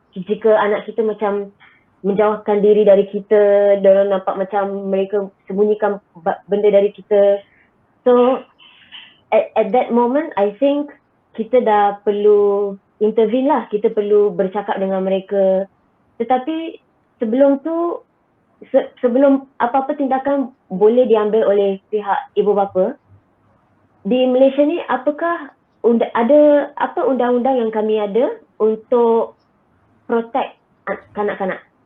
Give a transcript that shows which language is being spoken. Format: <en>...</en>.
<ms>Jika anak kita macam menjauhkan diri dari kita, diorang nampak macam mereka sembunyikan benda dari kita.</ms> <en>So at that moment, I think</en> <ms>kita dah perlu</ms> <en>intervene lah.</en> <ms>Kita perlu bercakap dengan mereka. Tetapi sebelum tu, sebelum apa-apa tindakan boleh diambil oleh pihak ibu bapa, di Malaysia ni apakah ada apa undang-undang yang kami ada untuk protect kanak-kanak?</ms>